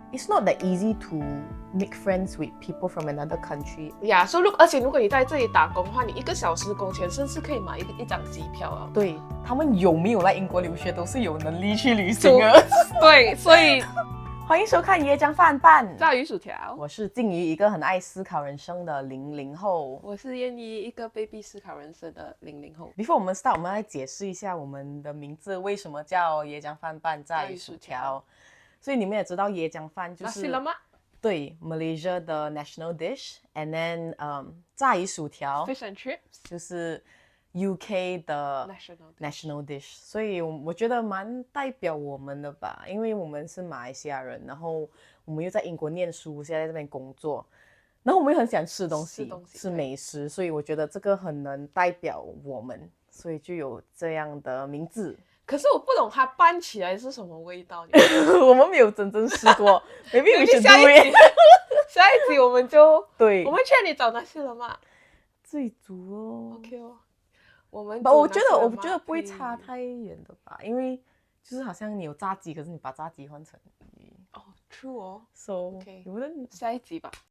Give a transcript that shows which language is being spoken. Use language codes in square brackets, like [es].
[en] It's not that easy to make friends with people from another country. [zh] 呀，而且如果你在这里打工的话，你1个小时工钱甚至可以买一张机票啊。对，他们有没有来英国留学都是有能力去旅行的。对，所以欢迎收看椰浆饭饭炸鱼薯条。我是静怡，一个很爱思考人生的00后。我是燕妮，一个被逼思考人生的00后。 [en] Before [zh] 我们 start， 我们来解释一下我们的名字为什么叫椰浆饭拌炸鱼薯条。所以你们也知道椰浆饭就是对 Malaysia 的 national dish， [en] and then [zh] 炸鱼薯条 [en] fish and chips [zh] 就是 UK 的 national dish， 所以我觉得蛮代表我们的吧，因为我们是马来西亚人，然后我们又在英国念书，现在在这边工作，然后我们又很喜欢吃东西吃美食，所以我觉得这个很能代表我们，所以就有这样的名字。可是我不懂它拌起来是什么味道。我们没有真正试过， [en] maybe we should do it。 [zh] 下一集我们就对，我们去哪里找那些了嘛？自己煮哦。 OK 哦，我觉得不会差太远的吧，因为就是好像你有炸鸡，可是你把炸鸡换成鱼。哦 ，true 哦。 [en] So OK， [zh] 下一集吧。